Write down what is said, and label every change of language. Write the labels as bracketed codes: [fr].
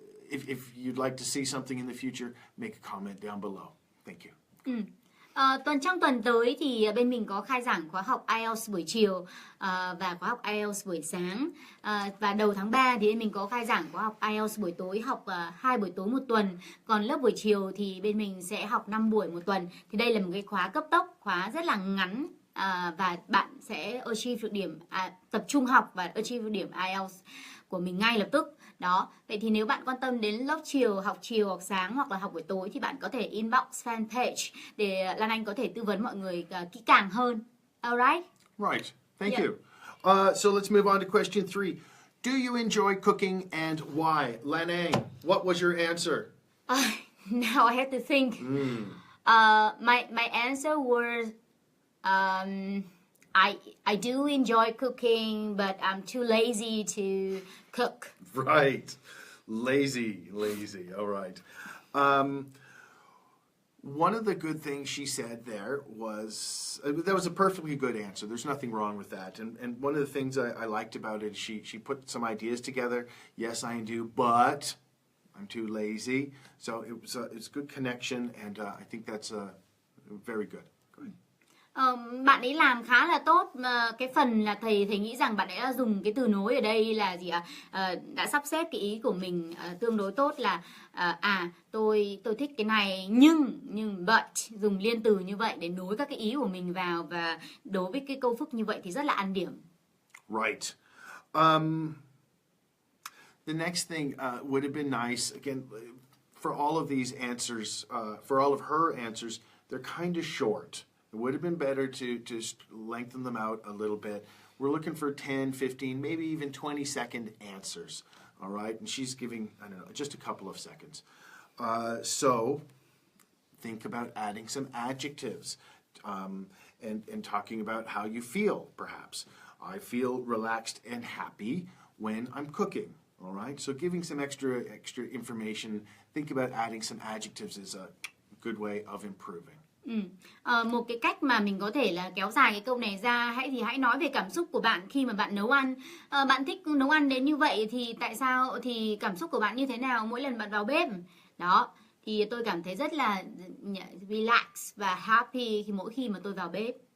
[en] If you'd like to see something in the future, make a comment down below. Thank you. [vi] Trong tuần tới thì bên mình có khai giảng khóa học IELTS buổi chiều và khóa học IELTS buổi sáng. Và đầu tháng 3 thì bên mình có khai giảng khóa học IELTS buổi tối, học 2 buổi tối một tuần. Còn lớp buổi chiều thì bên mình sẽ học 5 buổi một tuần. Thì đây là một cái khóa cấp tốc, khóa rất là ngắn, và bạn sẽ achieve được điểm, tập trung học và achieve được điểm IELTS của mình ngay lập tức. Đó, vậy thì nếu bạn quan tâm đến lớp chiều, học sáng hoặc là học buổi tối thì bạn có thể inbox fanpage để Lan Anh có thể tư vấn mọi người kỹ càng hơn. [en] Alright? Right. Thank you. So let's move on to question 3. Do you enjoy cooking and why? Lan Anh, what was your answer? Now I have to think. My answer was I do enjoy cooking, but I'm too lazy to cook. Right. Lazy. All right. One of the good things she said there was, that was a perfectly good answer. There's nothing wrong with that. And one of the things I liked about it, she put some ideas together. Yes, I do, but I'm too lazy. So it's good connection, and I think that's very good. [vi] Bạn ấy làm khá là tốt. Cái phần là thầy nghĩ rằng bạn ấy đã dùng cái từ nối ở đây là gì ạ? Đã sắp xếp cái ý của mình tương đối tốt, là tôi thích cái này nhưng but, dùng liên từ như vậy để nối các cái ý của mình vào, và đối với cái câu phức như vậy thì rất là ăn điểm. [en] Right. the next thing would have been nice, again, for all of these answers, for all of her answers, they're kind of short. It would have been better to just lengthen them out a little bit. We're looking for 10, 15, maybe even 20-second answers, all right? And she's giving, I don't know, just a couple of seconds. So think about adding some adjectives and talking about how you feel, perhaps. I feel relaxed and happy when I'm cooking, all right? So giving some extra information, think about adding some adjectives is a good way of improving. [vi] Một cái cách mà mình có thể là kéo dài cái câu này ra, hãy nói về cảm xúc của bạn khi mà bạn nấu ăn. Bạn thích nấu ăn đến như vậy thì tại sao, thì cảm xúc của bạn như thế nào mỗi lần bạn vào bếp? Đó, thì tôi cảm thấy rất là relax và happy mỗi khi mà tôi vào bếp.